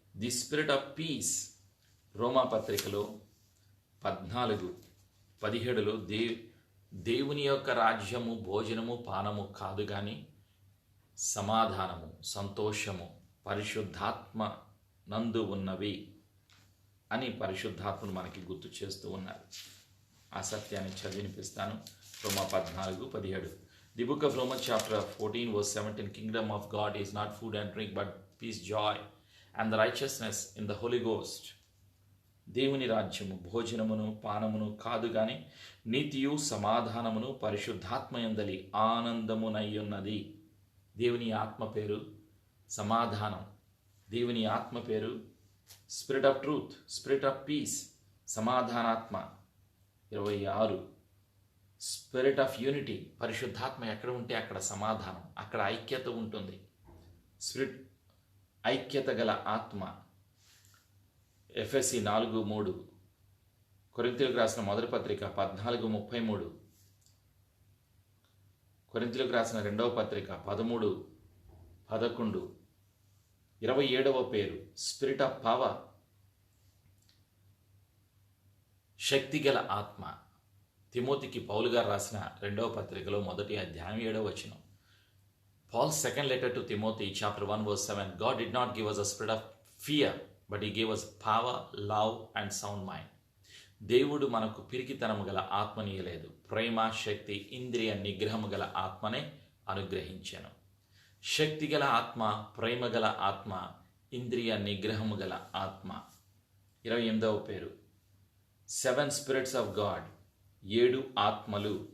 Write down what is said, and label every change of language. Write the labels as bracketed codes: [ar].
[en] The spirit of peace. [te] రోమాపత్రికలో 14:17 దేవుని యొక్క రాజ్యము భోజనము పానము కాదు కానీ సమాధానము, సంతోషము పరిశుద్ధాత్మ నందు ఉన్నవి అని పరిశుద్ధాత్మను మనకి గుర్తు చేస్తూ ఉన్నారు. ఆ సత్యాన్ని చదివినిపిస్తాను. రోమా 14:17. [en] The book of Romans chapter 14:17. Kingdom of God is not food and drink but peace, joy and the righteousness in the Holy Ghost. [te] దేవుని రాజ్యము భోజనమును పానమును కాదు గాని నీతియు సమాధానమును పరిశుద్ధాత్మయందలి ఆనందమునయ్యున్నది. దేవుని ఆత్మ పేరు సమాధానం. దేవుని ఆత్మ పేరు [en] spirit of truth, spirit of peace, [te] సమాధానాత్మ. 26 [en] Spirit of unity. [te] పరిశుద్ధాత్మ ఎక్కడ ఉంటే అక్కడ సమాధానం, అక్కడ ఐక్యత ఉంటుంది. స్పిరిట్ ఐక్యత గల ఆత్మ. ఎఫెసీ 4:3, కొరింథీయులకు రాసిన మొదటి పత్రిక 14:33, కొరింథీయులకు రాసిన రెండవ పత్రిక 13:11. 27వ పేరు [en] spirit of power, [te] శక్తిగల ఆత్మ. తిమోతికి పౌలు గారు రాసిన రెండవ పత్రికలో 1వ అధ్యాయం 7వ వచనం. [en] Paul's second letter to Timothy, chapter 1:7. God did not give us a spirit of fear, but he gave us power, love and sound mind. [te] దేవుడు మనకు పిరికితనము గల ఆత్మనీయలేదు, ప్రేమ, శక్తి, ఇంద్రియ నిగ్రహము గల ఆత్మనే అనుగ్రహించాను. శక్తిగల ఆత్మ, ప్రేమ గల ఆత్మ, ఇంద్రియ నిగ్రహము గల ఆత్మ. 28వ పేరు 7 [en] spirits of God, [te] 7 ఆత్మలు.